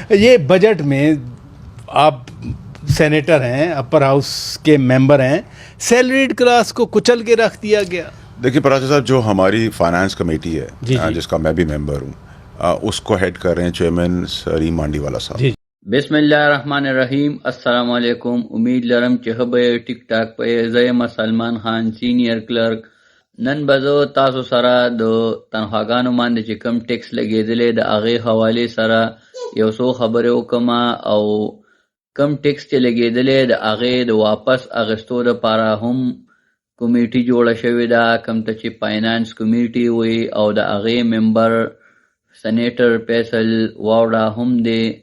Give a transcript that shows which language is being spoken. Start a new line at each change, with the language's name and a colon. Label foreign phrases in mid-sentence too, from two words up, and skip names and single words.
Urdu: یہ بجٹ میں آپ سینیٹر ہیں,
English: upper house
Urdu: کے ممبر ہیں,
English: salaried class
Urdu: کو کچل کے رکھ دیا گیا. دیکھیے پراجا صاحب, جو ہماری
English: finance committee
Urdu: ہے جس کا میں بھی ممبر ہوں, اس کو ہیڈ کر رہے ہیں چیئرمین سریم مانڈی والا صاحب.
Arabic: بسم اللہ الرحمن الرحیم. السلام علیکم.
Pashto: امید لرم چې به ټیک ټاک په زیم سلمان خان
English: senior clerk.
Pashto: نن بزو تاسو سره د تنخواګانو باندې چې کم ټیکس لګېدلې د هغې حوالې سره یو څو خبرې وکړم, او کم ټیکس چې لګېدلې د هغې د واپس اخیستو دپاره هم کمیټي جوړه شوې ده, کوم ته چې
English: finance committee
Pashto: وي, او د هغې ممبر سینیټر فیصل واوډا هم دی.